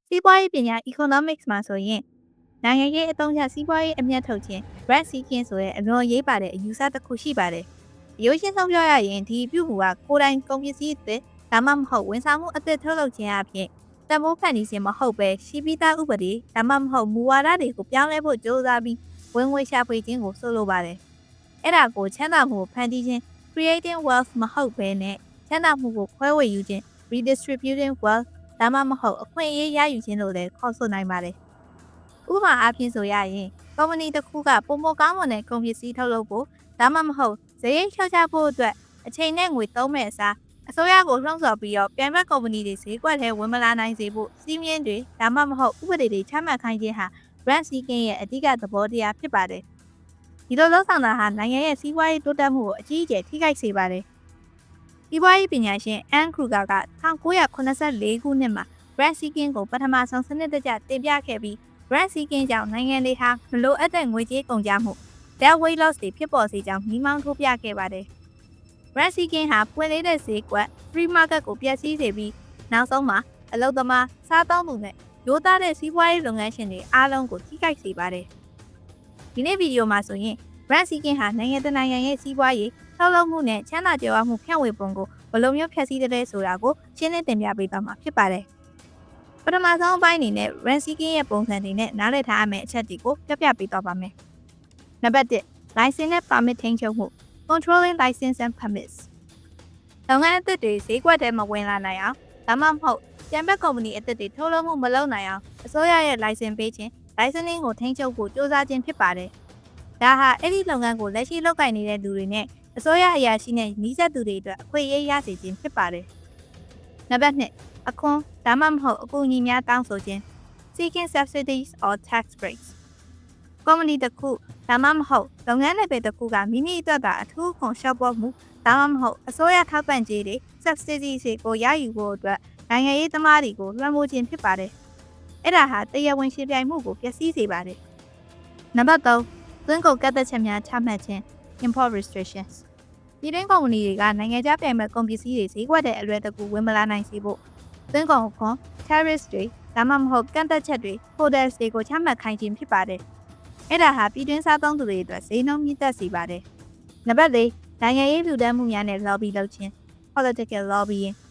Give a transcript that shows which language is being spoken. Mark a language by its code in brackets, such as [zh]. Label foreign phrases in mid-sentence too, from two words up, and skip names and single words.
[my] စီးပွားရေးပညာ economics မှာဆိုရင်နိုင်ငံရေးအသုံးချစီးပွားရေးအမြတ်ထုတ်ခြင်း [en] rent seeking [my] ဆိုတဲ့အလွန်ရေးပါတဲ့အယူဆတစ်ခုရှိပါတယ်။ရိုးရှင်းဆုံးပြောရရင်ဒီပြုမှုကကိုယ်တိုင်ကုန်ပစ္စည်းအသစ်ဒါမှမဟုတ်ဝန်ဆောင်မှုအသစ်ထုတ်လုပ်ခြင်း အပြင်တမိုးဖန်တီးခြင်းမဟုတ်ပဲရှိပြီးသားဥပဒေဒါမှမဟုတ်မူဝါဒတွေကိုပြောင်းလဲဖို့ကြိုးစားပြီးဝင်ငွေရှာဖွေခြင်းကိုဆိုလိုပါတယ်။အဲ့ဒါကိုချမ်းသာမှုကိုဖန်တီးခြင်း [en] creating wealth [my] မ ဟုတ်ဘဲနဲ့ချမ်းသာမှုကိုခွဲဝေယူခြင်း [en] redistributing wealth [my] ဒါမှမဟုတ်အခွင့်အရေးရယူခြင်းလို့လည်းခေါ်ဆိုနိုင်ပါတယ်။ဥပမာအားဖြင့် ဆိုရရင်ကုမ္ပဏီတစ်ခုကပုံမကောင်းမွန်တဲ့ကုန်ပစ္စည်းထုတ်လုပ်ဖို့ဒါမှမဟုတ်ဈေးရိတ်လျှော့ချဖို့အတွက်အချိန်နဲ့ငွေသုံးမဲ့အစားအစိုးရကိုလှုံ့ဆော်ပြီးတော့ပြန်ဘက်ကုမ္ပဏီတွေဈေးကွက်ထဲဝင်မလာနိုင်စေဖို့စီးမြင်တွေဒါမှမဟုတ်ဥပဒေတွေချမှတ်ခိုင်းခြင်းဟာ [en] rent seeking [my] ရဲ့အဓိကသဘောတရားဖြစ်ပါတယ်။ဒီလိုလုပ်ဆောင်တာဟာနိုင်ငံရဲ့စီးပွားရေးတိုးတက်မှုကိုအကြီးအကျယ်ထိခိုက်စေပါတယ်။စီးပွားရေးပညာရှင်အန်ခရူဂါက 1984ခုနှစ်မှာ [en] rent seeking [my] ကိုပထမဆုံးစနစ်တကျတင်ပြခဲ့ပြီး rent seeking ကြောင့်နိုင်ငံတွေဟာမလိုအပ်တဲ့ငွေကြေးကုန်ကျမှု [en] debt weight loss [my] တွေဖြစ်ပေါ်စေကြောင်းမိမောင်းထိုးပြခဲ့ပါတယ်။ [en] rent seeking [my] ဟာပွင့်လေးတဲ့ဈေးကွက် [en] free market [my] ကိုပျက်စီးစေပြီးနောက်ဆုံးမှာအလုပ်သမားစားသုံးသူနဲ့ရိုးသားတဲ့စီးပွားရေးလုပ်ငန်းရှင်တွေအားလုံးကိုထိခိုက်စေပါတယ်။ဒီနေ့ဗီဒီယိုမှာဆိုရင် [en] rent seeking [my] ဟာနိုင်ငံတကာနိုင်ငံရဲ့ စီးပွားရေးထုတ်လုပ်မှုနဲ့ချမ်းသာကြွယ်ဝမှုဖြန့်ဝေပုံကိုဘယ်လိုမျိုးဖျက်ဆီးတဲ့ဆိုတာကိုရှင်းလင်းတင်ပြပေးသွားမှာဖြစ်ပါတယ်။ပထမဆုံးအပိုင်းအနေနဲ့ [en] rent seeking [my] ရဲ့ပုံစံတွေနဲ့နားလည်ထားရမယ့်အချက်တွေကိုပြပေးသွားပါမယ်။နံပါတ်1 license နဲ့ permit ထိန်းချုပ်မှု [en] controlling license and permits [my] လုပ်ငန်းအသစ်တွေဈေးကွက်ထဲမှာဝင်လာ နိုင်အောင်ဒါမှမဟုတ်ပြန်ဘက်ကုမ္ပဏီအသစ်တွေထုတ်လုပ်မှုမလုပ်နိုင်အောင်အစိုးရရဲ့ license ပေးခြင်း licensing ကိုထိန်းချုပ်ဖို့ကြိုးစားခြင်းဖြစ်ပါတယ်။ဒါဟာအဲ့ဒီလုပ်ငန်းကိုလက်ရှိလုပ်ကိုင်နေတဲ့လူတွေနဲ့အစိုးရအရာရှိနဲ့နှီးစပ်သူတွေ အတွက်အခွင့်အရေးရစေခြင်းဖြစ်ပါတယ်။နံပါတ်2အခွန်ဒါမှမဟုတ်အကူအညီများတောင်းဆိုခြင်း [en] seeking subsidies or tax breaks [my] ကုမ္ပဏီတစ်ခုဒါမှမဟုတ်လုပ်ငန်းနယ်ပယ်တစ်ခုကမိ မိအတွက်ကအထူးခွန်လျှော့ပေါ့မှုဒါမှမဟုတ်အစိုးရထောက်ပံ့ကြေးတွေ subsidies တွေကိုရယူဖို့အတွက်နိုင်ငံရေးသမားတွေကိုလွှမ်းမိုးခြင်းဖြစ် ပါတယ်။အဲ့ဒါဟာတရားဝင်ရှင်းပြမှုကိုပျက်စီးစေပါတယ်။နံပါတ်3သွင်းကုန်ကန့်သတ်ချက်များချမှတ်ခြင်း [en] import restrictions [my] ပြည်တွင်းကုမ္ပဏီတွေကနိုင်ငံခြားပြိုင်ဘက်ကုန်ပစ္စည်းတွေဈေးကွက်တဲ့အလွယ်တကူဝင်မလာနိုင်စေဖို့သွင်းကုန်ခွန် tariffs တွေဒါမှမဟုတ်ကန့်သတ်ချက်တွေ quotas တွေကိုချမှတ်ခိုင်းခြင်းဖြစ်ပါတယ်။အဲ့ဒါဟာပြည်တွင်းစားသုံးသူတွေအတွက်ဈေးနှုန်းမြင့်တက်စေပါတယ်။နံပါတ်4နိုင်ငံရေးလူတန်းမှုများနဲ့ lobby လုပ်ခြင်း [en] political lobbying